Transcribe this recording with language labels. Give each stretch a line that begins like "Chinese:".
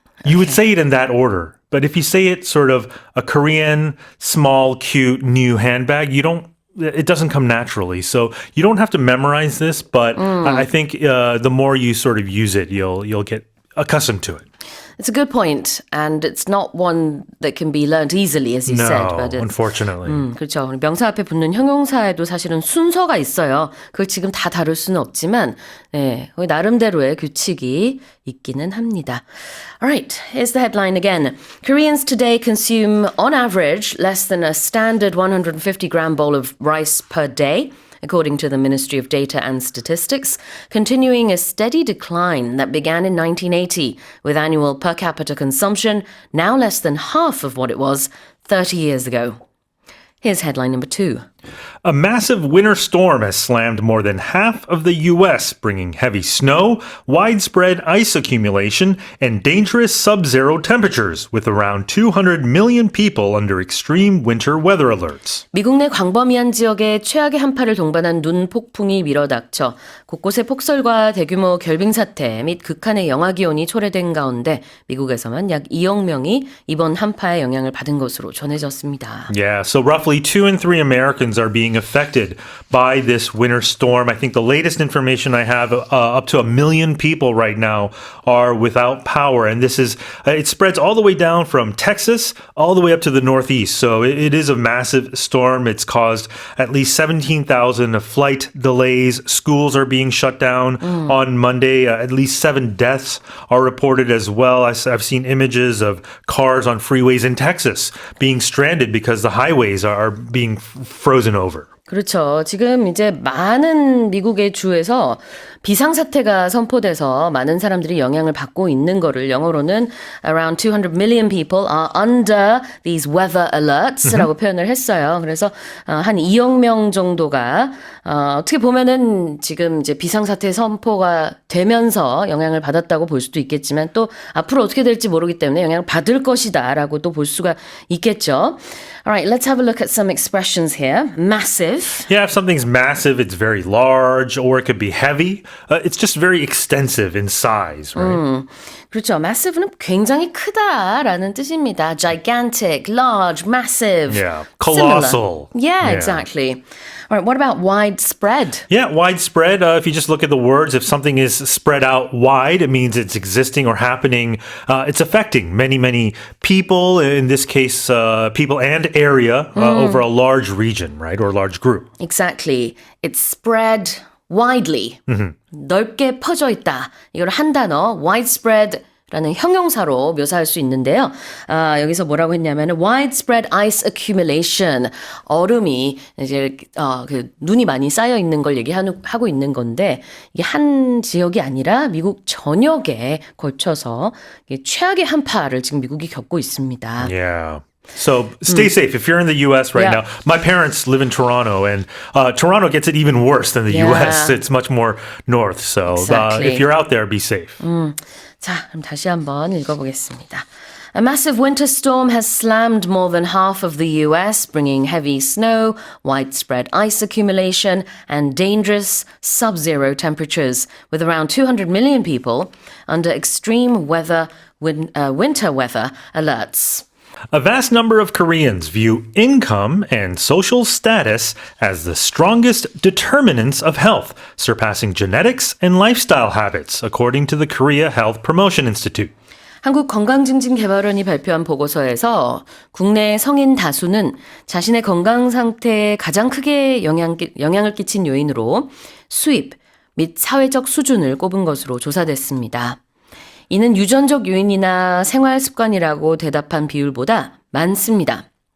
English: You would say it in that order. But if you say it sort of a Korean, small, cute, new handbag, it doesn't come naturally. So you don't have to memorize this, but I think the more you sort of use it, you'll get accustomed to it. It's a good point, and it's not one that can be learned easily, as you said. No, But it's, unfortunately.
Korean: 그렇죠. 명사 앞에 붙는 형용사에도 사실은 순서가 있어요. 그걸 지금 다 다룰 수는 없지만, 네, 거기 나름대로의 규칙이 있기는 합니다.
English: All right, here's the headline again. Koreans today consume, on average, less than a standard 150-gram bowl of rice per day, according to the Ministry of Data and Statistics, continuing a steady decline that began in 1980, with annual per capita consumption now less than half of what it was 30 years ago. Here's headline number 2. A massive winter storm has slammed more than half of the U.S., bringing heavy snow, widespread ice accumulation, and dangerous sub-zero temperatures, with around 200 million people under extreme winter weather alerts.
Korean: 미국 내 광범위한 지역에 최악의 한파를 동반한 눈 폭풍이 밀어닥쳐 곳곳에 폭설과 대규모 결빙 사태 및 극한의 영하 기온이 초래된 가운데 미국에서만 약 2억 명이 이번 한파의 영향을 받은 것으로 전해졌습니다.
English: Yeah, so roughly 2 in 3 Americans are being affected by this winter storm. I think the latest information I have, up to 1 million people right now are without power. And this is, it spreads all the way down from Texas all the way up to the Northeast. So it is a massive storm. It's caused at least 17,000 flight delays. Schools are being shut down on Monday. At least 7 deaths are reported as well. I've seen images of cars on freeways in Texas being stranded because the highways are being frozen over.
Korean: 그렇죠. 지금 이제 많은 미국의 주에서 비상사태가 선포돼서 많은 사람들이 영향을 받고 있는 거를 영어로는
English: around 200 million people are under these weather alerts
Korean: 라고 표현을 했어요. 그래서 한 2억 명 정도가 어떻게 보면은 지금 이제 비상사태 선포가 되면서 영향을 받았다고 볼 수도 있겠지만 또 앞으로 어떻게 될지 모르기 때문에 영향을 받을 것이다라고 또 볼 수가 있겠죠.
English: Alright, let's have a look at some expressions here. Massive. Yeah, if something's massive, it's very large, or it could be heavy. It's just very extensive in size, right?
Korean: 그렇죠. massive는 굉장히 크다라는 뜻입니다.
English: gigantic, large, massive. Yeah, colossal. Similar. Yeah, exactly. All right, what about widespread? Yeah, widespread. If you just look at the words, if something is spread out wide, it means it's existing or happening. It's affecting many, many people, in this case, people and area over a large region, right? Or a large group. Exactly. It's spread widely.
Korean: 넓게 퍼져 있다. 이걸 한 단어 widespread라고 라는 형용사로 묘사할 수 있는데요. 여기서 뭐라고 했냐면
English: widespread ice accumulation.
Korean: 얼음이 이제 그 눈이 많이 쌓여 있는 걸 얘기하고 있는 건데 이게 한 지역이 아니라 미국 전역에 걸쳐서 최악의 한파를 지금 미국이 겪고 있습니다.
English: Yeah. So stay safe. If you're in the U.S. right now, my parents live in Toronto, and Toronto gets it even worse than the U.S. It's much more north. So Exactly. if you're out there, be safe.
Korean: 자, 그럼 다시 한번 읽어보겠습니다.
English: A massive winter storm has slammed more than half of the US, bringing heavy snow, widespread ice accumulation, and dangerous sub-zero temperatures, with around 200 million people under extreme winter weather alerts. A vast number of Koreans view income and social status as the strongest determinants of health, surpassing genetics and lifestyle habits, according to the Korea Health Promotion Institute.
Korean: 한국건강증진개발원이 발표한 보고서에서 국내 성인 다수는 자신의 건강 상태에 가장 크게 영향을 끼친 요인으로 수입 및 사회적 수준을 꼽은 것으로 조사됐습니다. 이는 유전적 요인이나 생활 습관이라고 대답한 비율보다 많습니다.